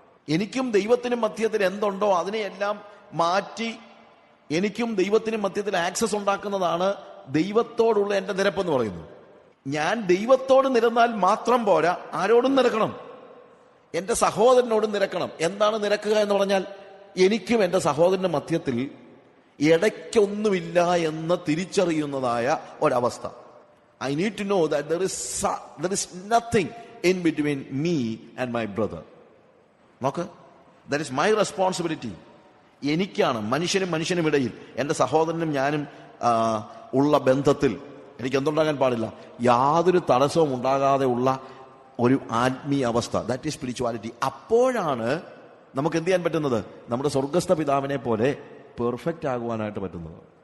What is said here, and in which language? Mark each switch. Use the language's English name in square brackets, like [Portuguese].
[Malayalam] എനിക്കും ദൈവത്തിനും മധ്യത്തിൽ എന്തുണ്ടോ അതിനെയെല്ലാം മാറ്റി എനിക്കും ദൈവത്തിനും മധ്യത്തിൽ ആക്സസ് ഉണ്ടാക്കുന്നതാണ് ദൈവത്തോടുള്ള എൻ്റെ നിരപ്പെന്ന് പറയുന്നത്. ഞാൻ ദൈവത്തോട് നിരന്നാൽ മാത്രം പോരാ, ആരോടും നിരക്കണം, എൻ്റെ സഹോദരനോടും നിരക്കണം. എന്താണ് നിരക്കുക എന്ന് പറഞ്ഞാൽ എനിക്കും എൻ്റെ സഹോദരന്റെ മധ്യത്തിൽ ഇടയ്ക്കൊന്നുമില്ല എന്ന് തിരിച്ചറിയുന്നതായ ഒരവസ്ഥ. [English] I need to know that there is nothing in between me and my brother. [Malayalam] നോക്ക്, [English] that is my responsibility. [Malayalam] എനിക്കാണ് മനുഷ്യനും ഇടയിൽ എൻ്റെ സഹോദരനും ഞാനും ഉള്ള ബന്ധത്തിൽ എനിക്ക് എന്തുണ്ടാകാൻ പാടില്ല? യാതൊരു തടസ്സവും ഉണ്ടാകാതെ ഉള്ള ഒരു ആത്മീയ അവസ്ഥ. [English] That is spirituality. [Malayalam] അപ്പോഴാണ് നമുക്ക് എന്ത് ചെയ്യാൻ പറ്റുന്നത്? നമ്മുടെ സ്വർഗസ്ഥ പിതാവിനെ പോലെ പെർഫെക്റ്റ് ആകുവാനായിട്ട് പറ്റുന്നത്.